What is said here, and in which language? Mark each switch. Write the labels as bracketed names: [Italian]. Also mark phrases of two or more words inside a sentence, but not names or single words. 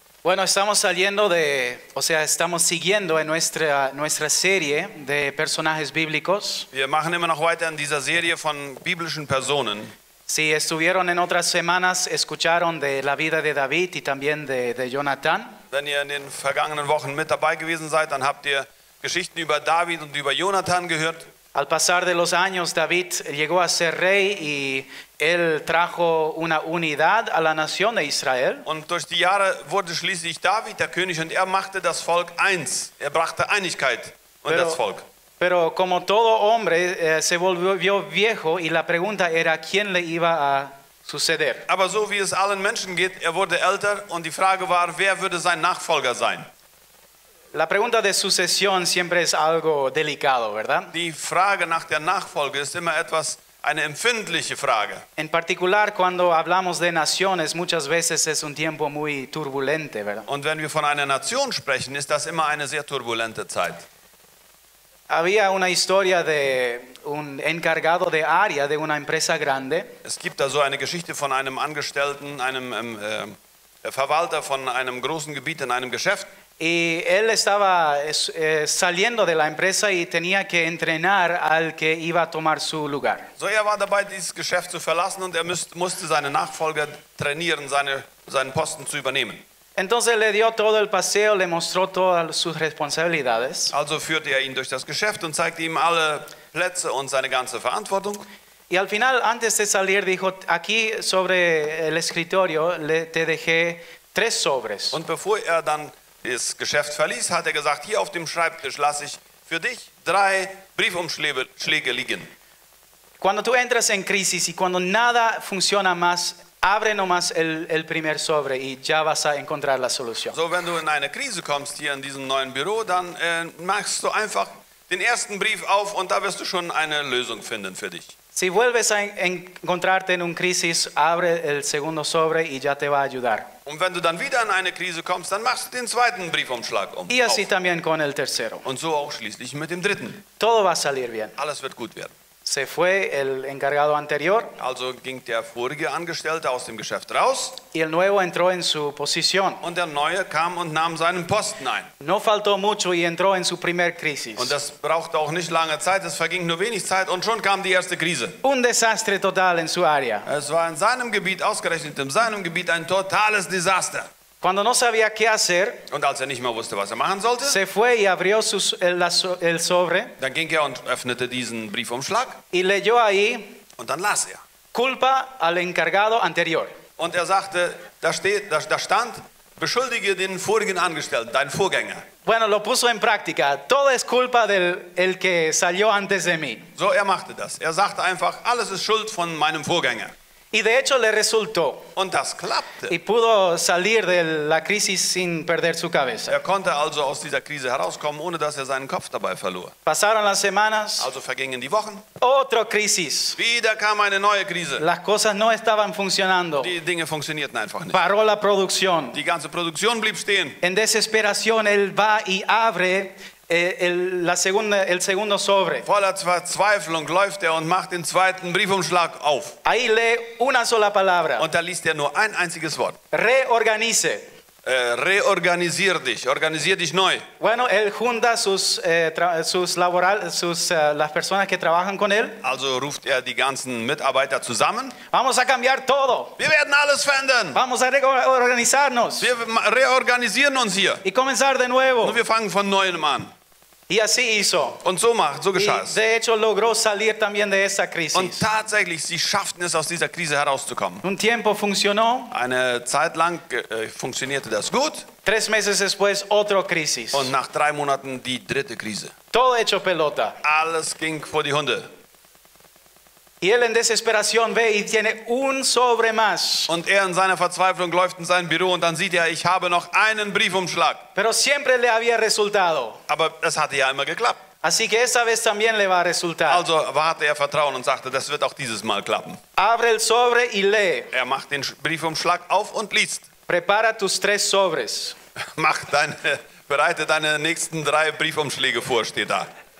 [Spanish] Bueno, estamos siguiendo en nuestra serie de personajes bíblicos. [German] Wir machen immer noch weiter in dieser Serie von biblischen Personen. [Spanish] Si estuvieron en otras semanas, escucharon de la vida de David y también de Jonatán. [German] Wenn ihr in den vergangenen Wochen mit dabei gewesen seid, dann habt ihr Geschichten über David und über Jonathan gehört. [Spanish] Al pasar de los años, David llegó a ser rey y él trajo una unidad a la nación de Israel. [German] Und durch die Jahre wurde schließlich David der König und er machte das Volk eins. Er brachte Einigkeit in das Volk. [Spanish] Pero como todo hombre, se volvió viejo y la pregunta era quién le iba a suceder. [German] Aber so wie es allen Menschen geht, er wurde älter und die Frage war, wer würde sein Nachfolger sein? [Spanish] La pregunta de sucesión siempre es algo delicado, ¿verdad? [German] Die Frage nach der Nachfolge ist immer eine empfindliche Frage. [Spanish] En particular cuando hablamos de naciones, muchas veces es un tiempo muy turbulente, ¿verdad? [German] Und wenn wir von einer Nation sprechen, ist das immer eine sehr turbulente Zeit. [Spanish] Había una historia de un encargado de área de una empresa grande. [German] Es gibt da so eine Geschichte von einem Angestellten, einem Verwalter von einem großen Gebiet in einem Geschäft. [Spanish] Y él estaba saliendo de la empresa y tenía que entrenar al que iba a tomar su lugar. [German] So, er war dabei, dieses Geschäft zu verlassen und er musste seine Nachfolger trainieren, seinen Posten zu übernehmen. [Spanish] Entonces le dio todo el paseo, le mostró todas sus responsabilidades. [German] Also führte er ihn durch das Geschäft und zeigte ihm alle Plätze und seine ganze Verantwortung. [Spanish] Y al final, antes de salir, dijo, aquí sobre el escritorio te dejé 3 sobres. [German] Und bevor er dann das Geschäft verließ, hat er gesagt, hier auf dem Schreibtisch lasse ich für dich 3 Briefumschläge liegen. [Spanish] Cuando tú entras en crisis y cuando nada funciona más, abre nomás el primer sobre y ya vas a encontrar la solución. [German] So, wenn du in eine Krise kommst hier in diesem neuen Büro, dann machst du einfach den ersten Brief auf und da wirst du schon eine Lösung finden für dich. [Spanish] Si vuelves a encontrarte en una crisis, abre el segundo sobre y ya te va a ayudar. [German] Und wenn du dann wieder in eine Krise kommst, dann machst du den zweiten Briefumschlag auf. [Spanish] Y así también con el tercero. [German] Und so auch schließlich mit dem dritten. [Spanish] Todo va a salir bien. [German] Alles wird gut werden. [Spanish] Se fue el encargado anterior [German] Also ging der vorige Angestellte aus dem Geschäft raus. [Spanish] y el nuevo entró en su posición. [German] Und der neue kam und nahm seinen Posten ein. [Spanish] No faltó mucho y entró en su primer crisis. [German] Und das brauchte auch nicht lange Zeit, es verging nur wenig Zeit und schon kam die erste Krise. [Spanish] Un desastre total en su área. [German] Es war in seinem Gebiet, ausgerechnet in seinem Gebiet, ein totales Desaster. [Spanish] Cuando no sabía qué hacer, [German] Und als er nicht mehr wusste, was er machen sollte, [Spanish] se fue y abrió el sobre [German] dann ging er und öffnete diesen Briefumschlag [Spanish] y leyó ahí [German] und dann las er. [Spanish] culpa al encargado anterior. [German] Und er sagte, da stand, beschuldige den vorigen Angestellten, deinen Vorgänger. [Spanish] Bueno, lo puso en práctica. Todo es culpa del que salió antes de mí. [German] So, er machte das. Er sagte einfach, alles ist Schuld von meinem Vorgänger. [Spanish] Y de hecho le resultó. [German] Und das klappte. [Spanish] Y pudo salir de la crisis sin perder su cabeza. [German] Er konnte also aus dieser Krise herauskommen, ohne dass er seinen Kopf dabei verlor. [Spanish] Pasaron las semanas. [German] Also vergingen die Wochen. [Spanish] Otra crisis. [German] Wieder kam eine neue Krise. [Spanish] Las cosas no estaban funcionando. [German] Die Dinge funktionierten einfach nicht. [Spanish] Paró la producción. [German] Die ganze Produktion blieb stehen. [Spanish] En desesperación él va y abre el segundo sobre. [German] Voller Verzweiflung läuft er und macht den zweiten Briefumschlag auf. [Spanish] Ahí lee una sola palabra. [German] Und da liest er nur ein einziges Wort. [Spanish] Reorganice. [German] Reorganisier dich neu. [Spanish] Bueno, él junta las personas que trabajan con él. [German] Also ruft er die ganzen Mitarbeiter zusammen. [Spanish] Vamos a cambiar todo. [German] Wir werden alles verändern. [Spanish] Vamos a reorganizarnos. [German] Wir reorganisieren uns hier. [Spanish] Y comenzar de nuevo. [German] Und wir fangen von neuem an. [Spanish] Y así hizo. [German] Und so geschah es. [Spanish] Y de hecho logró salir también de esa crisis. [German] Und tatsächlich, sie schafften es, aus dieser Krise herauszukommen. [Spanish] Un tiempo funcionó. [German] Eine Zeit lang funktionierte das gut. [Spanish] 3 meses después, otra crisis. [German] Und nach 3 Monaten die dritte Krise. [Spanish] Todo hecho pelota. [German] Alles ging vor die Hunde. [Spanish] Y él en desesperación ve y tiene un sobre más. [German] Und er in seiner Verzweiflung läuft in sein Büro und dann sieht er, ich habe noch einen Briefumschlag. [Spanish] Pero siempre le había resultado. [German] Aber es hatte ja immer geklappt. [Spanish] Así que esta vez también le va a resultar. [German] Also hatte er Vertrauen und sagte, das wird auch dieses Mal klappen. [Spanish] Abre el sobre y lee. [German] Er macht den Briefumschlag auf und liest. [Spanish] Prepara tus 3 sobres. [German] Bereite deine nächsten 3 Briefumschläge vor, steht da.